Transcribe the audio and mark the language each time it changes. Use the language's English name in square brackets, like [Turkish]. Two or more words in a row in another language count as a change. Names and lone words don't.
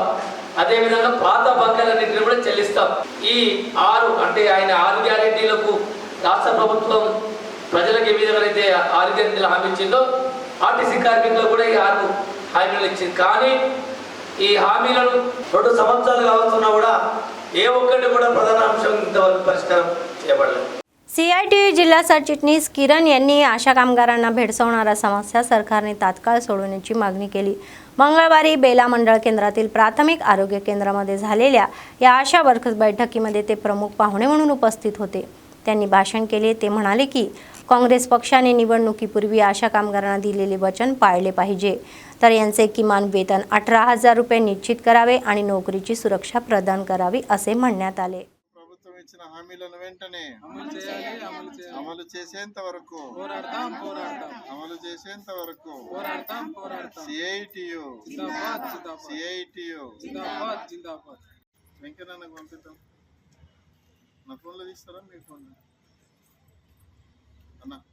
[Telugu] అదేవిధంగా పాత బకాయిలన్నింటినీ కూడా చెల్లిస్తాం. ఈ 6 అంటే ఆయన 6 గ్యారెంటీలకు రాష్ట్ర ప్రభుత్వం ప్రజలకు ఏ విధంగా అయితే 6 గ్యారెంటీలు హామీ ఇచ్చిందో ఆర్టీసీ కార్మికులకు కూడా ఈ 6 హామీలు ఇచ్చింది. కానీ ఈ హామీలను 2 సంవత్సరాలు కావస్తున్నా కూడా ఏ ఒక్కటి కూడా ప్రధాన అంశం ఇంతవరకు పరిష్కారం చేయబడలేదు. [Marathi] CITU जिल्हा सरचिटणीस किरण यांनी आशा कामगारांना भेडसावणाऱ्या समस्या सरकारने तात्काळ सोडवण्याची मागणी केली. मंगळवारी बेला मंडळ केंद्रातील प्राथमिक आरोग्य केंद्रामध्ये झालेल्या या आशा वर्कर्स बैठकीमध्ये ते प्रमुख पाहुणे म्हणून उपस्थित होते. त्यांनी भाषण केले. ते म्हणाले की काँग्रेस पक्षाने निवडणुकीपूर्वी आशा कामगारांना दिलेले वचन पाळले पाहिजे, तर यांचे किमान वेतन 18,000 रुपये निश्चित करावे आणि नोकरीची सुरक्षा प्रदान करावी असे म्हणण्यात आले. [Telugu] ప్రభుత్వం ఇచ్చిన హామీలను వెంటనే అమలు చేసేంత వరకు అమలు చేసేంత వరకు సిఐటియు వెంకన్నకు పంపిద్దాం. నా ఫోన్లో తీస్తారా మీ ఫోన్ అన్న?